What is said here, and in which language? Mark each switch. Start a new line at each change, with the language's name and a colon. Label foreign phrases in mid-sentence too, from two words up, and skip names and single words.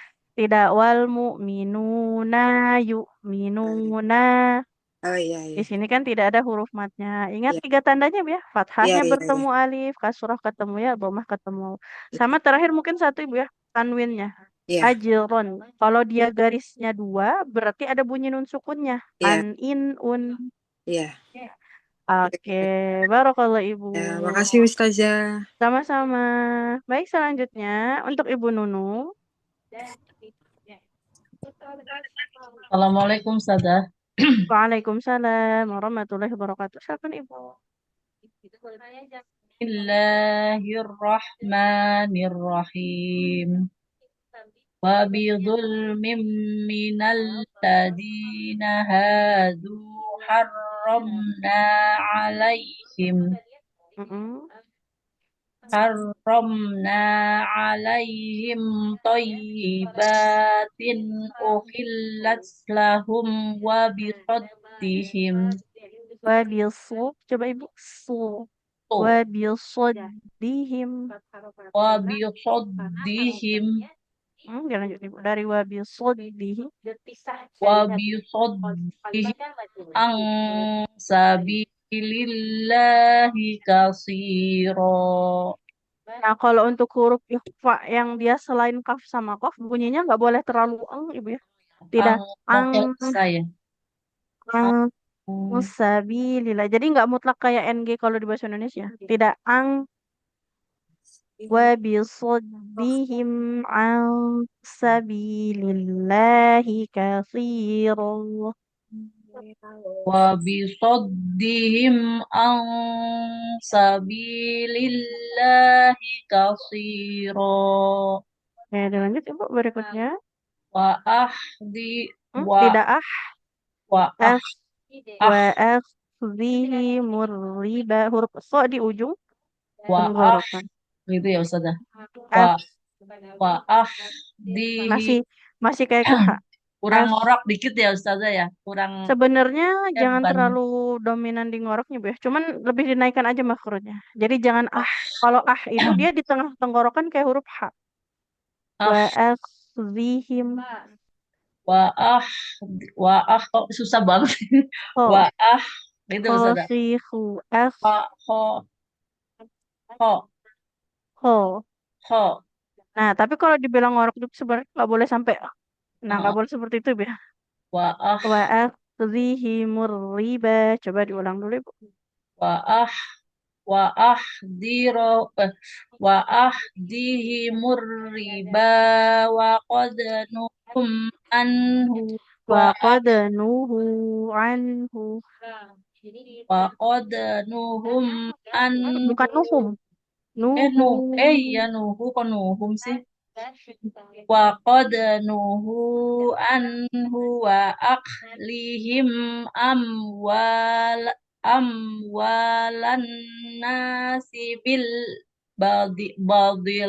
Arabic: tidak والمؤمنون يؤمنون.
Indonesian: Oh iya, Di iya. sini kan tidak ada huruf matnya. Ingat Iya, tiga tandanya Bu ya. iya, Fathahnya iya, iya. bertemu alif, kasrah ketemu ya, dhammah ketemu. Sama terakhir mungkin satu Ibu ya, tanwinnya. Iya, Ajron. Kalau dia garisnya dua, berarti ada bunyi nun sukunnya. iya, An, in, un. iya. Oke, barakallah Ibu. Ya, makasih Ustazah. Sama-sama. Baik, selanjutnya untuk Ibu Nunu. Assalamualaikum Ustazah.
Arabic: وعليكم السلام ورحمة الله وبركاته. Silakan Ibu. بسم الله الرحمن الرحيم. وبظلم من الذين هادوا حرمنا عليهم Mm-mm. حرمنا عليهم طيبات أحلت لهم وبصدهم
Indonesian: Wabilsu. Coba Ibu. Su. Wabilsodihim.
Arabic: وبصدهم
Indonesian: Dilanjut Ibu. Dari wabilsodihim.
Arabic: وبصدهم عن سبيل الله كثيرا.
Indonesian: Nah, kalau untuk huruf ikhfa yang dia selain kaf sama kaf, bunyinya nggak boleh terlalu Ibu ya. Tidak. Ang Ang, model saya. ang, Ang
Arabic: musabilillah.
Indonesian: Jadi nggak mutlak kayak NG kalau di bahasa Indonesia. Tidak.
Arabic: Ang, وبصدهم عن سبيل الله كثيرا. وبصدهم عن سبيل الله كثيرا.
Indonesian: Oke, lanjut Ibu berikutnya.
Arabic: وأخذ و
Indonesian: Tidak ah. wa ah F ah
Arabic: وأخذهم الربا.
Indonesian: Huruf so di ujung wa ah tenggorokan. gitu ya Ustazah. Wa F wa ah di masih masih kayak ke H. kurang F ngorok dikit ya Ustazah ya. Kurang sebenarnya jangan bukan terlalu dominan di ngoroknya, Bu ya. Cuman lebih dinaikkan aja makrotnya. Jadi jangan ah. Kalau ah itu dia di tengah tenggorokan kayak huruf H. Wa ah
Arabic: akhdhihim
Indonesian: wa ah wa ah kok susah banget. Wa ho ah gitu Ustazah.
Arabic: khosihu Ho ho ho ho. ho.
Indonesian: Nah, tapi kalau dibilang ngorok itu sebenarnya nggak boleh sampai nah nggak Heeh. boleh seperti itu ya. Wa ah
Arabic: وأخذهم الربا.
Indonesian: Coba diulang dulu, Ibu.
Arabic: وأ وأخذ إه وأخذهم الربا وقد نهوم عنه و وقد نهوا عنه. وقد نهوم
Indonesian: Bukan
Arabic: anhu نهوم نهوا. يا نهوا kok نهوم sih وقد نهوا عنه وأكلهم أموال الناس بالباطل